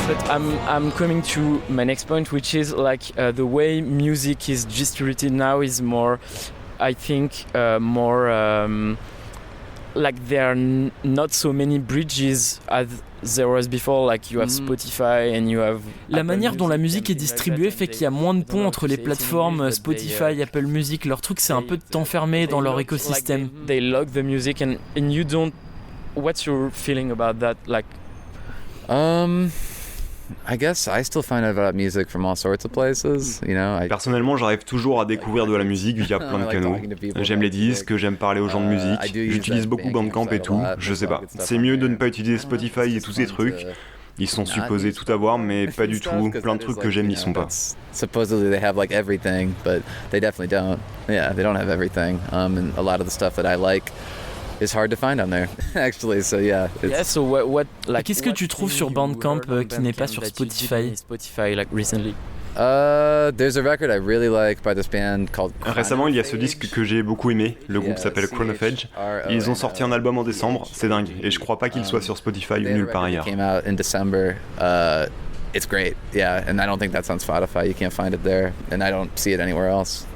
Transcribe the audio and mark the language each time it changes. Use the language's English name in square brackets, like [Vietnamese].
[English] I'm coming to my next point, which is like the way music is distributed now is more I think more like there are not so many bridges as there was before, like you have Spotify and you have [French] La manière dont la musique est distribuée fait qu'il y a moins de ponts entre les plateformes Spotify, Apple Music. Leur truc, c'est un peu de t'enfermer dans leur écosystème. [English] They lock the music and you don't. What's your feeling about that? Like, I guess I still find out about music from all sorts of places, you know. [French] Personnellement, j'arrive toujours à découvrir de la musique via plein de canaux. J'aime les disques, j'aime parler aux gens de musique, j'utilise beaucoup Bandcamp et tout, je sais pas. C'est mieux de ne pas utiliser Spotify et tous ces trucs. Ils sont supposés tout avoir, mais pas du tout. Plein de trucs que j'aime n'y sont pas. [English] Supposedly they have like everything, but they definitely don't. Yeah, they don't have everything. And a lot of the stuff that I like is hard to find on there, actually. So yeah. So what like, [French] qu'est-ce que tu trouves sur Bandcamp qui n'est pas sur Spotify? [English] Spotify, like recently. There's a record I really like by this band called. [French] Récemment, il y a ce disque que j'ai beaucoup aimé. Le groupe s'appelle Chronophage. Ils ont sorti un album en décembre. C'est dingue. Et je crois pas qu'il soit sur Spotify ou nulle part ailleurs. [English] Came out in December. It's great. Yeah, and I don't think that's on Spotify. You can't find it there, and I don't see it anywhere else.